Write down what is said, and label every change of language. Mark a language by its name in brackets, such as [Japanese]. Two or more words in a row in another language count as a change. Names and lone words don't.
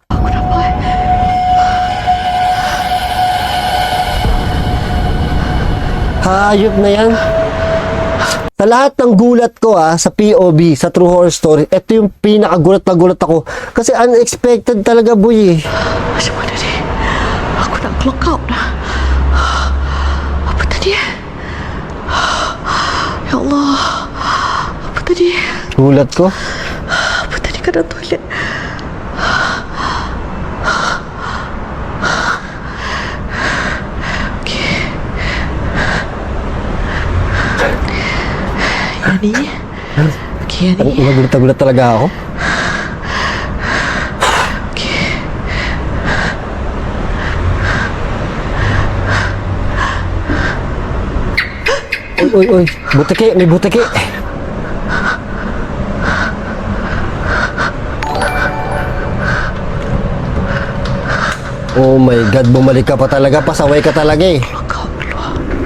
[Filipino] Hayop na yan. Sa lahat ng gulat ko sa POV, sa True Horror Story, ito yung pinakagulat na gulat ako. Kasi unexpected talaga, boy eh. [Malay] Macam mana ni? Aku nak clock out dah. Apa tadi? [Arabic] Ya Allah. [Malay] Apa tadi? [Filipino] Gulat ko. [Malay] Apa tadi kat dalam toilet? Okey. Yang ni? Okey, yang ni. [Filipino] Nagulat talaga ako. Oy, butiki, may butiki. [English] Oh my God, [Filipino] bumalik ka pa talaga, pasaway ka talaga eh. [Malay] Kau keluar.